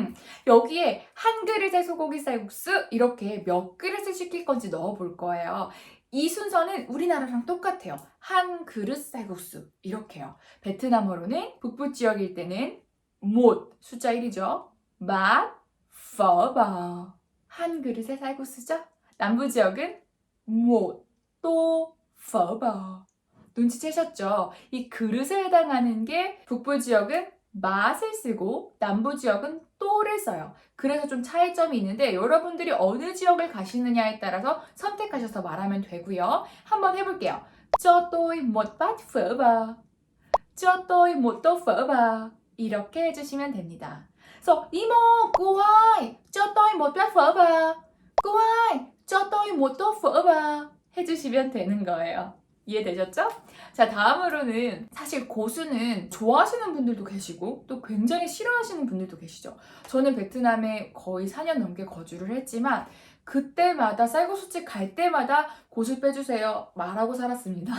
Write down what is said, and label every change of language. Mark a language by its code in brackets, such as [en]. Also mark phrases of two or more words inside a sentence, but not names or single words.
[ko] 여기에 한 그릇의 소고기 쌀국수 이렇게 몇 그릇을 시킬 건지 넣어 볼 거예요. 이 순서는 우리나라랑 똑같아요. 한 그릇 쌀국수 이렇게요. 베트남어로는 북부 지역일 때는 못 숫자 1이죠. [vi] bát phở bò [ko] 한 그릇의 쌀국수죠. 남부 지역은 [vi] một tô phở bò [ko] 눈치채셨죠? 이 그릇에 해당하는 게 북부 지역은 맛을 쓰고 남부 지역은 또를 써요. 그래서 좀 차이점이 있는데 여러분들이 어느 지역을 가시느냐에 따라서 선택하셔서 말하면 되고요. 한번 해볼게요. [vi] Cho tôi một bát phở bò. Cho tôi một tô phở bò. [ko] 이렇게 해주시면 됩니다. 그래서 이모, [vi] cô ơi, cho tôi một bát phở bò. cô ơi, cho tôi một tô phở bò. [ko] 해주시면 되는 거예요. 이해되셨죠? 자, 다음으로는 사실 고수는 좋아하시는 분들도 계시고 또 굉장히 싫어하시는 분들도 계시죠. 저는 베트남에 거의 4년 넘게 거주를 했지만 그때마다 쌀국수집 갈 때마다 고수 빼주세요 말하고 살았습니다.